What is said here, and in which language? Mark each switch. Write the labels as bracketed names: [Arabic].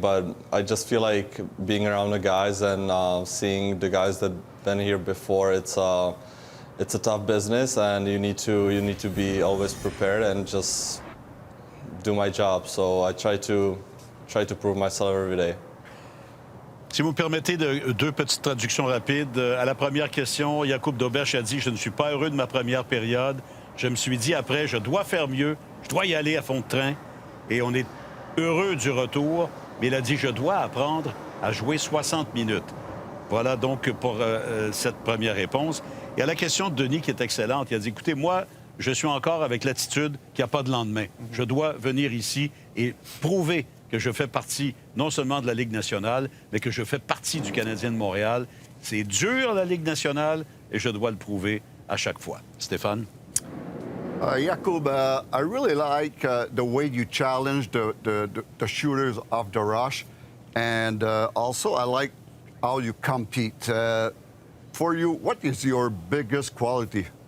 [English] But I just feel like being around the guys and seeing the guys that been here before, it's a tough business, and you need to be always prepared and just do my job. So I try to prove myself every day. [French] Si vous me permettez, deux petites traductions rapides. À la première question, Jakub Dobeš a dit « Je ne suis pas heureux de ma première période. Je me suis dit après, je dois faire mieux, je dois y aller à fond de train. Et on est heureux du retour. » Mais il a dit « Je dois apprendre à jouer 60 minutes. » Voilà donc pour cette première réponse. Et à la question de Denis, qui est excellente, il a dit « Écoutez, moi, je suis encore avec l'attitude qu'il n'y a pas de lendemain. Je dois venir ici et prouver que je fais partie non seulement de la Ligue nationale, mais que je fais partie du Canadien de Montréal. C'est dur, la Ligue nationale, et je dois le prouver à chaque fois. » Stéphane? [English] Jakub, I really like the way you challenge the shooters off the rush, and also I like how you compete. For you, what is your biggest quality?